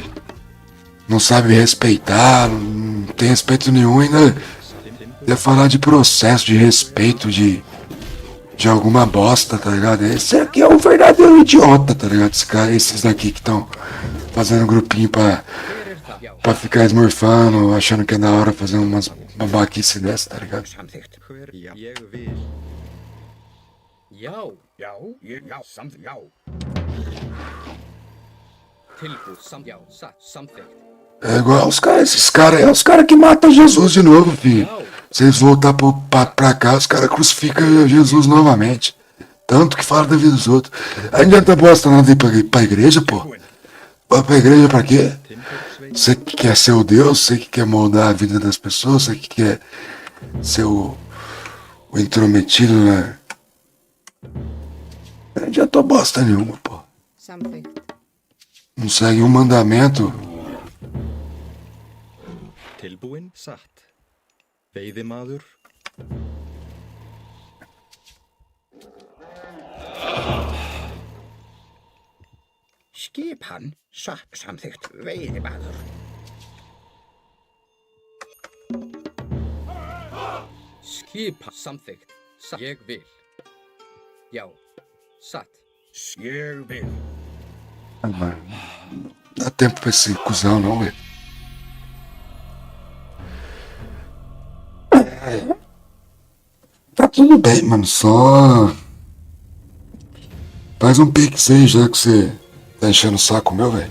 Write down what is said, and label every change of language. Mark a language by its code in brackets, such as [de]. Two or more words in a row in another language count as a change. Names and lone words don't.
[pt] Não sabe respeitar, não tem respeito nenhum, ainda ia falar de processo, de respeito, de alguma bosta, tá ligado? Esse aqui é um verdadeiro idiota, tá ligado? Esses daqui que estão fazendo grupinho pra ficar esmorfando, achando que é da hora fazer umas babaquice dessa, tá ligado? [is] Samþykkt. Hver ég vil. Já, Já. Já. Samþykkt. Já. tilbúið, já, samþykkt. [pt] É igual esses caras, é os caras que matam Jesus de novo, filho. Se eles voltar pra cá, os caras crucificam Jesus novamente. Tanto que fala da vida dos outros. Aí não adianta bosta nada ir pra igreja, pô. Vai pra igreja pra quê? Você que quer ser o Deus, você que quer moldar a vida das pessoas, você que quer ser o intrometido, né? Não adianta bosta nenhuma, pô. [is] Samþykkt. [pt] Não segue um mandamento. [is] Tilbúin satt. Veiðimaður. Skipan. Satt. Samþykkt. Veiðimaður. Skipa, samþykkt, ég vil. Já, satt. Ég vil. [pt] Ah, mano, não dá tempo pra esse cuzão não, velho. Tá tudo bem, mano. Só. Faz um pix aí, já que você tá enchendo o saco meu, velho.